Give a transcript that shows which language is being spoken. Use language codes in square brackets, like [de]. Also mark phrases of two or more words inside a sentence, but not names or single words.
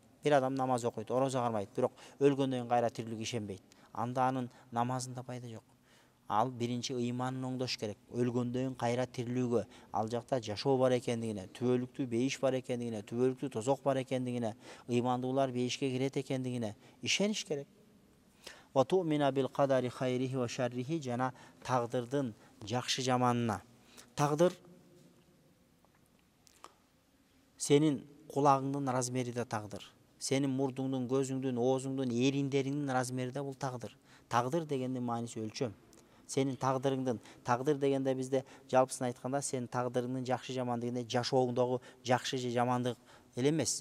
[ky] Бир адам намаз окуйт, орозо кармайт, бирок өлгөндөн кайра тирилүүгө ишенбейт. Анда анын намазында пайда жок. Ал биринчи ыйманын оңдош керек. Өлгөндөн кайра тирилүүгө, ал жакта жашоо бар экендигине, түбөлүктүү бейиш бар экендигине, түбөлүктүү тозок бар экендигине, ыймандуулар бейишке кирет экендигине ишениш керек. [ar] وتؤمن بالقدر خيره وشره, [ky] жана тагдырдын жакшы жаманына. Тагдыр сенин кулагыңдын размери да тагдыр. Сенин мурдуңдун, көзүңдүн, оозуңдун, эриндериңдин размери да бул тагдыр. Тагдыр дегендин мааниси өлчөм. Сенин тагдырыңдын, тагдыр дегенде бизде жалпысын айтканда, сенин тагдырыңдын жакшы жаман дегенде жашооңдогу жакшы же жамандык эле эмес.